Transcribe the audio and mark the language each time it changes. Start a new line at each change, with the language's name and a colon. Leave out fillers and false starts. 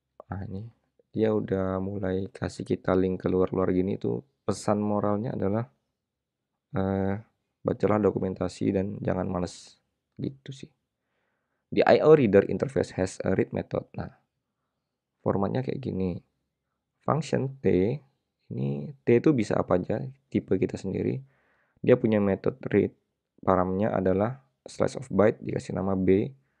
Indonesian: Nah ini dia udah mulai kasih kita link keluar-luar gini tuh, pesan moralnya adalah bacalah dokumentasi dan jangan males gitu sih.
English: The I/O reader interface has a read method.
Indonesian: Nah, formatnya kayak gini. Function T, ini T itu bisa apa aja, tipe kita sendiri. Dia punya metode read, paramnya adalah slice of byte, dikasih nama B.